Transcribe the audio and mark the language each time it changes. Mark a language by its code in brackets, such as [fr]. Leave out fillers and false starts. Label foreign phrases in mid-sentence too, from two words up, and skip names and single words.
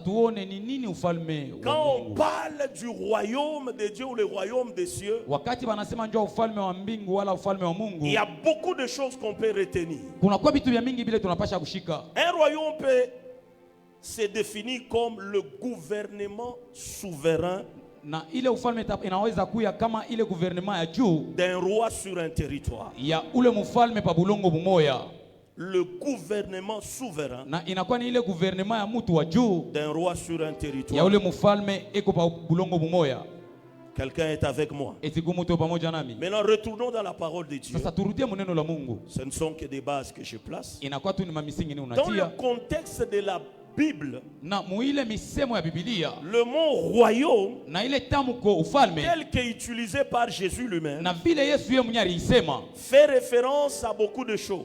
[fr] Quand on parle du royaume de Dieu ou le royaume des cieux, il y a beaucoup de choses qu'on peut retenir. Un royaume peut se définir comme le gouvernement souverain [sw] na ile ufalme inaweza kuya kama ile gouvernement ya juu [fr] d'un roi sur un territoire. [sw] Ya ule mfalme pa bulongo bumoya. [fr] Le gouvernement souverain. [sw] Na inakuwa ni ile gouvernement ya mtu wa juu [fr] d'un roi sur un territoire. [sw] Ya ule mfalme eko pa bulongo bumoya. [fr] Quelqu'un est avec moi. Maintenant, retournons dans la parole de Dieu. Ce ne sont que des bases que je place. Dans le contexte de la Bible, le mot royaume, tel qu'utilisé par Jésus lui-même, fait référence à beaucoup de choses.